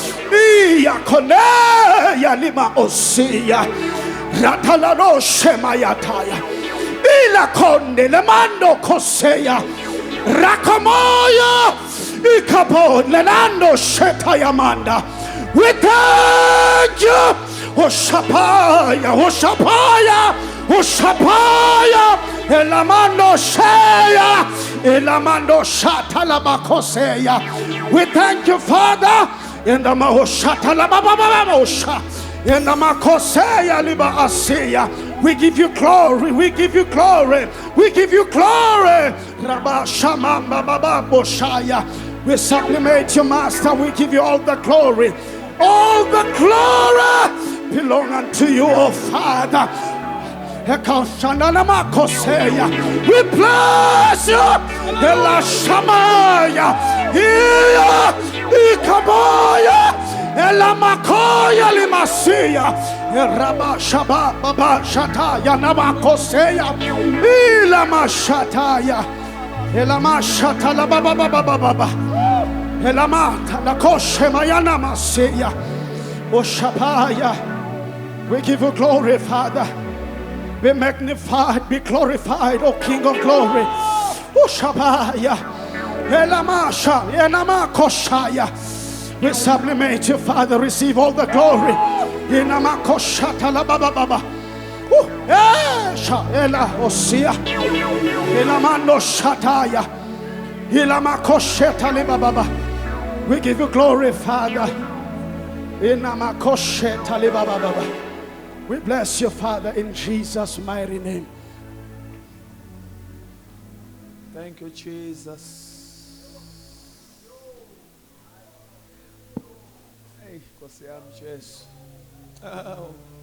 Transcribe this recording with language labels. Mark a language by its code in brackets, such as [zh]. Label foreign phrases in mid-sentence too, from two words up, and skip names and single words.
[en] Iyakoneya lima osiya. Ratalano shemayataya. Ilakonde lemando koseya. Rakamoya Ikapon Lenando Shetayamanda. We thank you. Oshapaya, Oshapaya, Oshapaya, Elamando Sheya, Elamando Shatalabakoseya. We thank you, Father, in the Mahoshatalabababosha, in the Makoseya Liba Asiya. We give you glory, we give you glory, we give you glory. Rabba Shamamba Baba Boshaya. We sublimate you, Master. We give you all the glory. All the glory belong unto you, O Father. We bless you. Ela Shamaya. Ikabaya. Ela Makoya Limasia. Rabba Shaba Baba Shataya Namakoseya. Ila Mashataya. Ela Mashata la Baba Baba Baba. Ela Mata la Koshe Mayana Maseya. Oshapaya. We give you glory, Father. Be magnified, be glorified, O King of glory. Oshapaya. Ela Masha. Ela Makoshaya. We sublimate you, Father. Receive all the glory. Inamakoshata la Baba Baba. Ela Osia. Ilamando Shataya. Ilamakosheta li Baba. We give you glory, Father. Inamakosheta li Baba. We bless you, Father, in Jesus' mighty name. Thank you, Jesus. [zu] Hey, Nkosi yami Jesu. Oh.